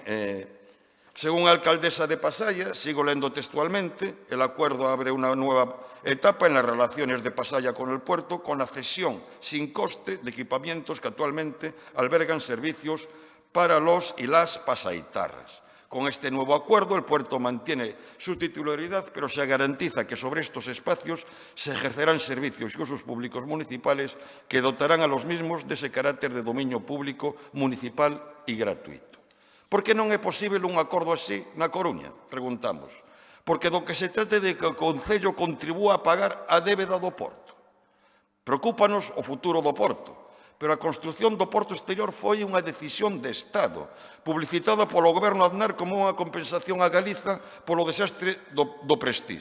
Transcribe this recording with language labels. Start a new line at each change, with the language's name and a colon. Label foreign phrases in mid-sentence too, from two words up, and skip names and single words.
Spanish: Según la alcaldesa de Pasaya, sigo leyendo textualmente, el acuerdo abre una nueva etapa en las relaciones de Pasaya con el puerto, con la cesión sin coste de equipamientos que actualmente albergan servicios para los y las pasaitarras. Con este nuevo acuerdo, el puerto mantiene su titularidad, pero se garantiza que sobre estos espacios se ejercerán servicios y usos públicos municipales que dotarán a los mismos de ese carácter de dominio público municipal y gratuito.
Galician: Por que non é posible un acordo así na Coruña? Preguntamos. Porque do que se trate de que o Concello contribúa a pagar a débeda do Porto. Preocúpanos o futuro do Porto. Pero a construción do porto exterior foi unha decisión de Estado, publicitada polo Goberno Aznar como unha compensación a Galiza polo desastre do Prestige.